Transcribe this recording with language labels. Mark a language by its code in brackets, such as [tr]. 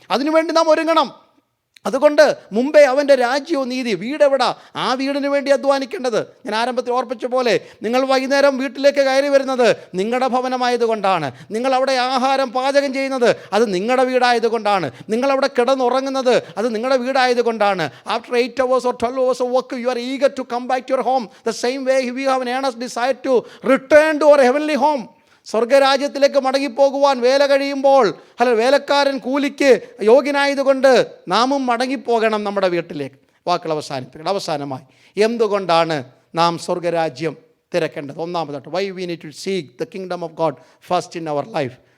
[ml] അതിനുവേണ്ടി നാം ഒരുങ്ങണം. അതുകൊണ്ട് മുമ്പേ അവൻ്റെ രാജ്യവും നീതി. വീടെവിടാ? ആ വീടിന് വേണ്ടി അധ്വാനിക്കേണ്ടത്. ഞാൻ ആരംഭത്തിൽ ഓർപ്പിച്ച പോലെ, നിങ്ങൾ വൈകുന്നേരം വീട്ടിലേക്ക് കയറി വരുന്നത് നിങ്ങളുടെ ഭവനമായതുകൊണ്ടാണ്. നിങ്ങളവിടെ ആഹാരം പാചകം ചെയ്യുന്നത് അത് നിങ്ങളുടെ വീടായതുകൊണ്ടാണ്. നിങ്ങളവിടെ കിടന്നുറങ്ങുന്നത് അത് നിങ്ങളുടെ വീടായതുകൊണ്ടാണ്. [en] After 8 hours or 12 hours of work, you are eager to come back to your home. The same way we have an earnest desire to return to our heavenly home. [ml] സ്വർഗരാജ്യത്തിലേക്ക് മടങ്ങിപ്പോകുവാൻ വേല കഴിയുമ്പോൾ, വേലക്കാരൻ കൂലിക്ക് യോഗ്യനായതുകൊണ്ട് നാമും മടങ്ങിപ്പോകണം നമ്മുടെ വീട്ടിലേക്ക്. വാക്കുകൾ അവസാനിപ്പിക്കണം. അവസാനമായി, എന്തുകൊണ്ടാണ് നാം സ്വർഗരാജ്യം തിരക്കേണ്ടത്? [en] ഒന്നാമതായിട്ട്, why we need to seek the kingdom of God first in our life.